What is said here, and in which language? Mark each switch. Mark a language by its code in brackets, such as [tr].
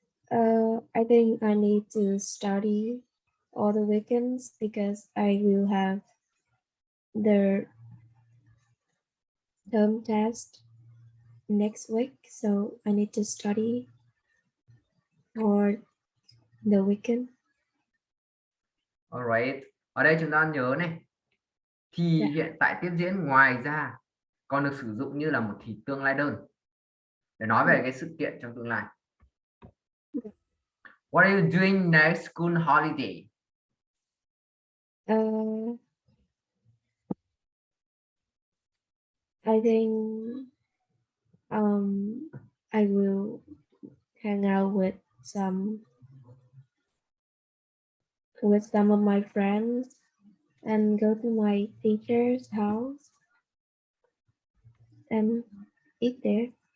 [en] I think I need to study all the weekends because I will have the term test next week, so I need to study for the weekend. [vi] Alright. Ở đây chúng ta nhớ này. Thì [en] Yeah. [vi] hiện tại tiếp diễn ngoài ra còn được sử dụng như là một thì tương lai đơn để nói về cái sự kiện trong tương lai. [en] What are you doing next school holiday? Uh, I think I will hang out with some of my friends and go to my teacher's house and eat there.